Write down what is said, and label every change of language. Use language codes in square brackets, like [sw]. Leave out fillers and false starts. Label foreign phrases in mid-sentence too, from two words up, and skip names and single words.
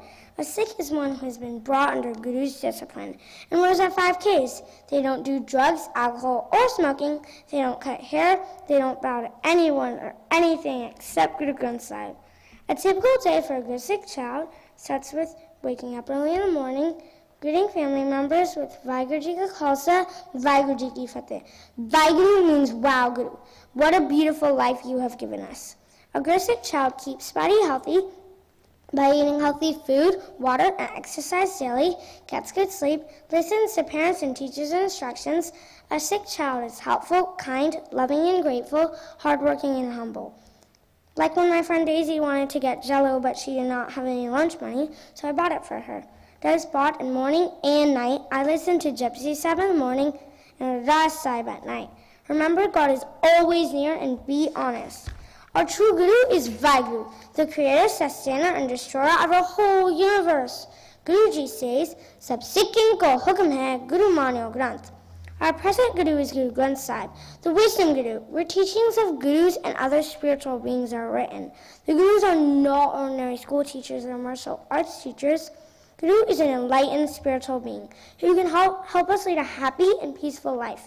[en] A Sikh is one who has been brought under Guru's discipline and wears our 5 Ks. They don't do drugs, alcohol, or smoking. They don't cut hair. They don't bow to anyone or anything except Guru Granth Sahib. A typical day for a good Sikh child starts with waking up early in the morning, greeting family members with [pa] ਵਾਹਿਗੁਰੂ ਜੀ ਕਾ ਖ਼ਾਲਸਾ, ਵਾਹਿਗੁਰੂ ਜੀ ਕੀ ਫ਼ਤਹਿ. [en] Vaheguru means wow, Guru. What a beautiful life you have given us. A good Sikh child keeps body healthy by eating healthy food, water, and exercise daily, gets good sleep, listens to parents and teachers' instructions. A Sikh child is helpful, kind, loving and grateful, hardworking and humble. Like when my friend Daisy wanted to get Jell-O, but she did not have any lunch money, so I bought it for her. That is bought in morning and night. I listen to Japji Sahib in the morning and Ras Sahib at night. Remember, God is always near and be honest. Our true Guru is Vaheguru, the creator, sustainer, and destroyer of our whole universe. Guruji says, [pa] ਸਭ ਸਿੱਖਨ ਕੋ ਹੁਕਮ ਹੈ, ਗੁਰੂ ਮਾਨਿਓ ਗ੍ਰੰਥ. [en] Our present Guru is Guru Granth Sahib, the wisdom Guru, where teachings of Gurus and other spiritual beings are written. The Gurus are not ordinary school teachers or martial arts teachers. Guru is an enlightened spiritual being who can help us lead a happy and peaceful life.